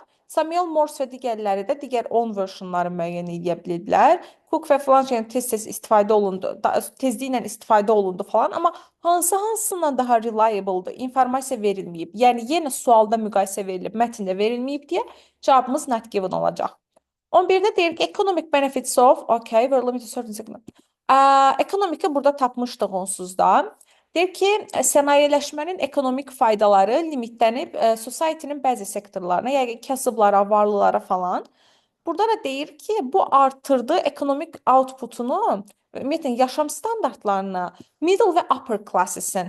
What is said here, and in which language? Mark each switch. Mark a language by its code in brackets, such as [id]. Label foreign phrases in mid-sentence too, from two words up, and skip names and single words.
[az] Samuel Morse və digərləri də digər 10 versionları müəyyən edə bildilər. Cook və filan tez-tez istifadə olundu, tezliklə istifadə olundu falan, amma hansından daha reliable-dır, informasiya verilməyib. Yəni, yenə sualda müqayisə verilib, mətndə verilməyib deyə cavabımız [en] not given [az] olacaq. 11-də deyir ki, [en] economic benefits of, okay, we're limited certain segment. [az] Ekonomiki burada tapmışdıq onsuz da. Deyir ki, sənayələşmənin ekonomik faydaları limitlənib society-nin bəzi sektorlarına, yəni kasıblara, varlılara falan. Burada da deyir ki, bu artırdı ekonomik outputunu, ümumiyyətlə yaşam standartlarını, middle və [en] upper classesin.